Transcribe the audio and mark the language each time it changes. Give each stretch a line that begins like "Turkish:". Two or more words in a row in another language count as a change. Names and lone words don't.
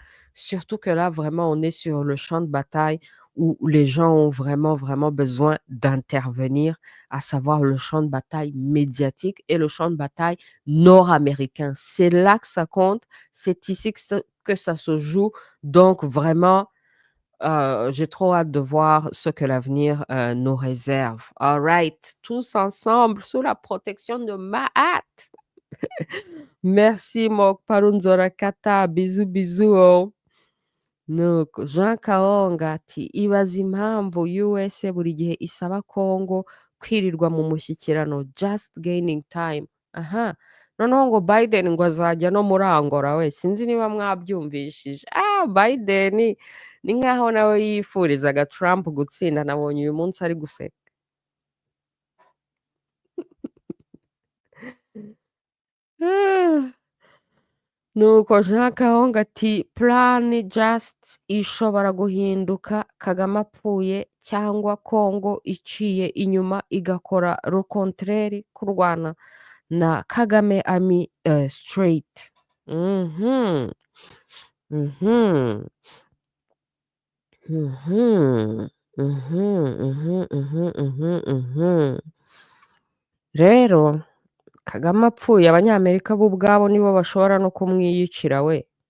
French: Surtout que là, vraiment, on est sur le champ de bataille où les gens ont vraiment, vraiment besoin d'intervenir, à savoir le champ de bataille médiatique et le champ de bataille nord-américain. C'est là que ça compte, c'est ici que ça se joue. Donc, vraiment, j'ai trop hâte de voir ce que l'avenir nous réserve.
English: All right,
French: tous ensemble, sous la protection de Mahat. Merci, Mok Parunzora Kata. Bisous, bisous. Oh.
Kinyarwanda: Nuko Jean Kaonga ati ibaza impamvu USA buri gihe isaba Kongo kwirirwa mu mushyikirano
English: just gaining time.
Kinyarwanda: Aha, noneho ngo Biden ngo azajya no muri Angola we sinzi niba mwabyumvishije. Biden ni nkaho nawe yifurizaga Trump gutsinda, nabonye uyu munsi ari guseka. Nuko Jean Kahonga ati
English: plan just
Kinyarwanda: ishobora guhinduka Kagame apfuye cyangwa Kongo iciye inyuma igakora
French: le contraire
Kinyarwanda: kurwana na Kagame ami straight. Mhm. Mhm. Mhm. Mhm. Mhm. Mhm. Mhm. Mhm. Rero Kagame apfuye abanyamerika bo ubwabo nibo bashobora no kumwiyicira we.